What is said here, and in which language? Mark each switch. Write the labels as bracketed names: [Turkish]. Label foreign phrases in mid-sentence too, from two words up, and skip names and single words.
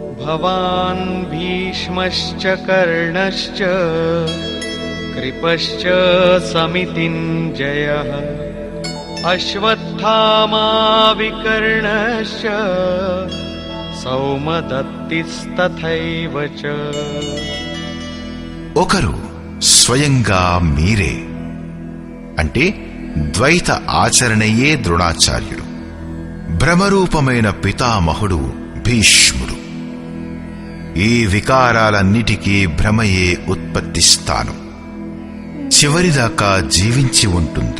[Sanskrit] भवान् भीष्मश्च कर्णश्च कृपश्च समितिञ्जयः अश्वत्थामा विकर्णश्च सौमदत्तिस्तथैव च। [Telugu] ఒకరు స్వయంగా మీరే అంటే ద్వైత ఆచరణయే ద్రోణాచార్యుడు, భ్రమరూపమైన పితామహుడు భీష్ముడు. ఈ వికారాలన్నిటికీ భ్రమయే ఉత్పత్తి స్థానం, చివరిదాకా జీవించి ఉంటుంది.